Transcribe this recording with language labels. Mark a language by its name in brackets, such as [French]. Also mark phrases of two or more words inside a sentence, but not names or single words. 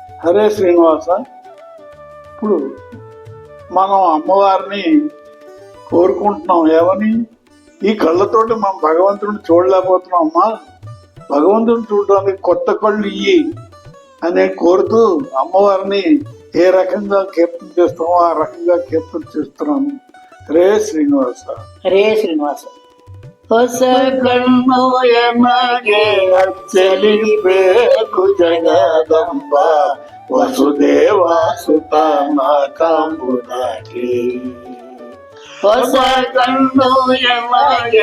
[Telugu] హరే శ్రీనివాస. ఇప్పుడు మనం అమ్మవారిని కోరుకుంటున్నాం. ఏమని? ఈ కళ్ళతోటి మనం భగవంతుడిని చూడలేకపోతున్నాం. అమ్మా, భగవంతుడిని చూడడానికి కొత్త కళ్ళు ఇయ్యి అని కోరుతూ అమ్మవారిని ఏ రకంగా కీర్తన చేస్తామో ఆ రకంగా కీర్తన చేస్తున్నాము. హరే శ్రీనివాస. [Kannada] ಹರೇ ಶ್ರೀನಿವಾಸ. ಹೊಸ ಕಣ್ಣು ಎಮಗೆ ಅಚ್ಚಲಿಬೇಕು ಜಗದಂಬ ವಸುದೇವ ಸುತ ಕಾಂಬುದಾಗಿ. ಹೊಸ ಕಣ್ಣು ಎಮಗೆ